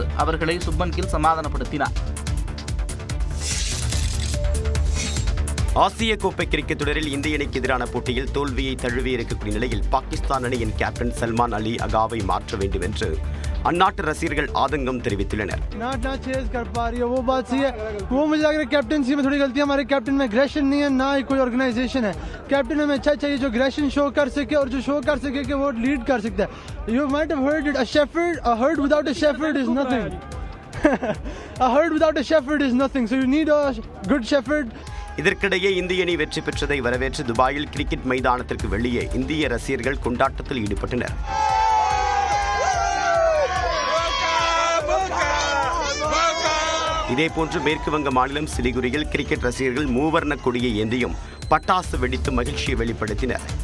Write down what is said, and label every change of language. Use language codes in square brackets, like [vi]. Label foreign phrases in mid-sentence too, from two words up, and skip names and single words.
[ta] அவர்களை சுப்மன் கில் சமாதானப்படுத்தினார். ஆசிய கோப்பை கிரிக்கெட் தொடரில் இந்திய அணிக்கு எதிரான போட்டியில் தோல்வியை தழுவி இருக்கக்கூடிய நிலையில் பாகிஸ்தான் அணியின் கேப்டன் சல்மான் அலி அகாவை மாற்ற வேண்டும் என்று அந்நாட்டு ரசிகர்கள் ஆதங்கம் தெரிவித்துள்ளனர். [ur] کیپٹنسی میں تھوڑی غلطیاں، ہمارے کیپٹن میں ایگریشن نہیں ہے، نہ ہی کوئی آرگنائزیشن ہے. کیپٹن ہمیں اچھا چاہیے جو ایگریشن شو کر سکے اور جو شو کر سکے کہ وہ لیڈ کر سکتا ہے. [en] You might have heard it, a herd without a shepherd is nothing. A herd without a shepherd is nothing. So you need a good shepherd. [ta] இதற்கிடையே இந்திய அணி வெற்றி பெற்றதை வரவேற்று துபாயில் கிரிக்கெட் மைதானத்திற்கு வெளியே இந்திய ரசிகர்கள் கொண்டாட்டத்தில் ஈடுபட்டனர். இதேபோன்று மேற்கு வங்க மாநிலம் சிலிகுரியில் கிரிக்கெட் ரசிகர்கள் மூவர்ண கொடியை ஏந்தியும் பட்டாசு வெடித்து மகிழ்ச்சியை வெளிப்படுத்தினர்.